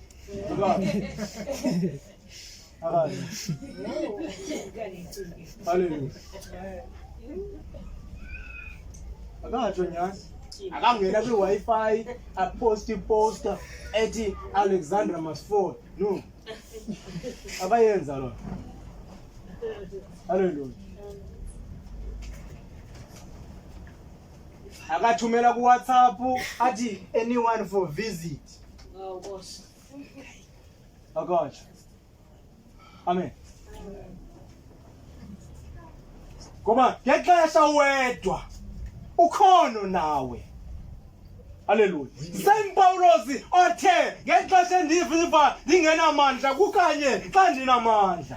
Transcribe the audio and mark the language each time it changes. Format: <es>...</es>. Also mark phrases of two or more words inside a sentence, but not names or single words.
<xh>Hallelujah. Akatsho nyani akangena kwi-Wi-Fi poster ethi</xh> <en>Alexandra must fall. No.</en> <xh>Abayenza lo. Hallelujah. Akathumela ku WhatsApp athi</xh> <en>anyone for visit.</en> <xh>Boss. Akatsho. Amen. Ngoba ngexesha wedwa ukhono nawe. Hallelujah. Same Paulos othe ngexesha endiviva ndingenamandla kukanye xa ndinamandla.</xh>